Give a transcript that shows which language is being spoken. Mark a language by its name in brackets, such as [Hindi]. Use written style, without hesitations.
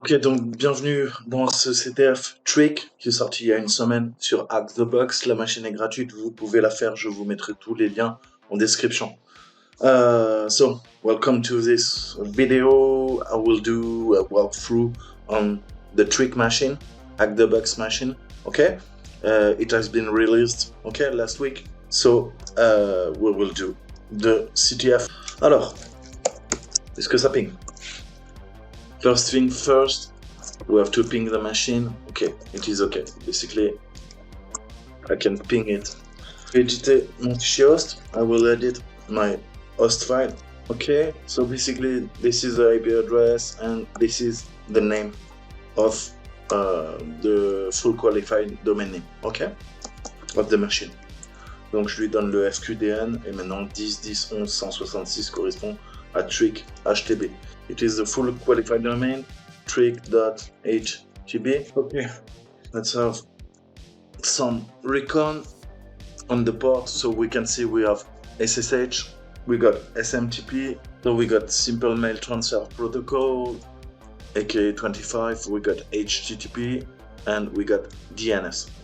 [French] Ok, donc bienvenue dans ce CTF Trick qui est sorti il y a une semaine sur Hack the Box. La machine est gratuite, vous pouvez la faire, je vous mettrai tous les liens en description. [English] So, welcome to this video. I will do a walkthrough on the trick machine, Hack the Box machine, okay? It has been released, okay, last week. So, we will do the CTF. [French] Alors, est-ce que ça ping? [English] First thing first, we have to ping the machine. Okay, it is okay. Basically, I can ping it. Edit [French] mon fichier host. [English] I will edit my host file. Okay, so basically, this is the IP address and this is the name of the full qualified domain name. Okay, of the machine. [French] Donc je lui donne le FQDN et maintenant 10.10.11.166 correspond à trick HTB. [English] It is the full qualified domain, trick.htb. Okay, let's have some recon on the port so we can see we have SSH, we got SMTP, so we got Simple Mail Transfer Protocol, aka 25, we got HTTP, and we got DNS.